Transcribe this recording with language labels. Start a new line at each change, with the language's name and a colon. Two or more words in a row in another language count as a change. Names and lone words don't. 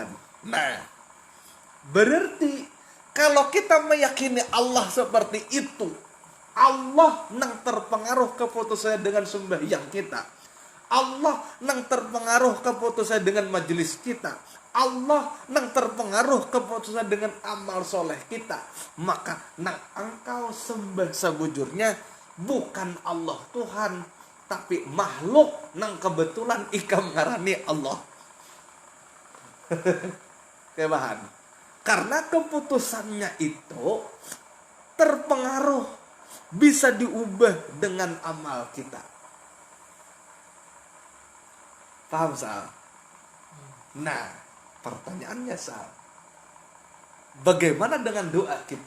Indonesian: Nah, berarti kalau kita meyakini Allah seperti itu, Allah nang terpengaruh keputusannya dengan sembahyang kita, Allah nang terpengaruh keputusannya dengan majelis kita, Allah nang terpengaruh keputusan dengan amal soleh kita,
Banjar: maka nang engkau sembah sebujurnya bukan Allah Tuhan, tapi makhluk nang kebetulan ikam ngarani Allah. Kebahan.
Indonesian: Karena keputusannya itu terpengaruh, bisa diubah dengan amal kita. Paham Sal? Nah, pertanyaannya Sal, bagaimana dengan doa kita?